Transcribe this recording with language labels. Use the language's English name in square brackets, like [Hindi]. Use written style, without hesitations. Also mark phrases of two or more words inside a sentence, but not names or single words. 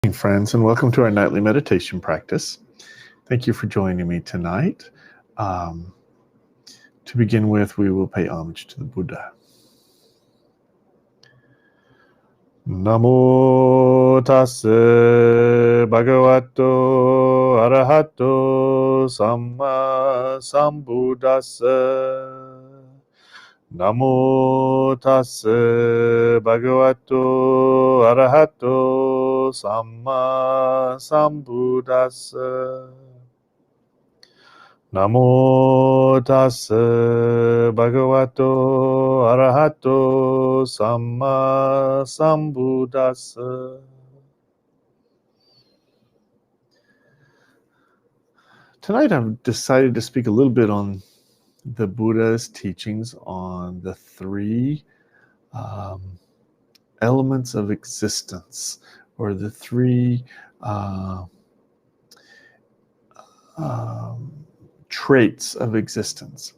[English] Good evening, friends, and welcome to our nightly meditation practice. Thank you for joining me tonight. To begin with, we will pay homage to the Buddha. [Pali] Namo tassa bhagavato arahato samma sambuddhassa. Namo tassa bhagavato arahato samma sambuddhassa. Namo tassa bhagavato arahato samma sambuddhassa. [English] Tonight I've decided to speak a little bit on the Buddha's teachings on the three elements of existence, or the three traits of existence.